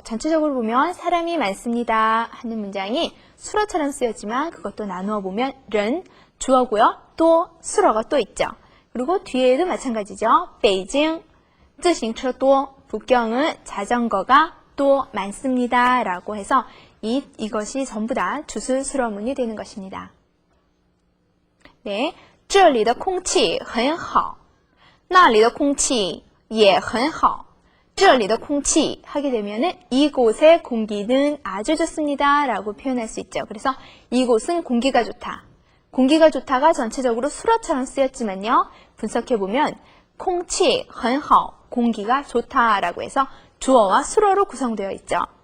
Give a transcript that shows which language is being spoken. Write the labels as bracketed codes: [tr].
[ko] 전체적으로 보면 사람이 많습니다 하는 문장이 수어처럼 쓰였지만 그것도 나누어 보면 人, 주어고요. 또, 수어가 또 있죠. 그리고 뒤에도 마찬가지죠. [zh] 北京, 自行车多, [ko] 북경은 자전거가 또 많습니다 라고 해서 이것이 전부 다 주술수어문이 되는 것입니다. [zh] 네, 这里的空气很好，那里的空气也很好。这里的空气 [ko] 하게 되면은 이곳의 공기는 아주 좋습니다 라고 표현할 수 있죠. 그래서 이곳은 공기가 좋다. 공기가 좋다가 전체적으로 수어처럼 쓰였지만요. 분석해보면 [zh] 空气很好, [ko] 공기가 좋다라고 해서 주어와 수어로 구성되어 있죠.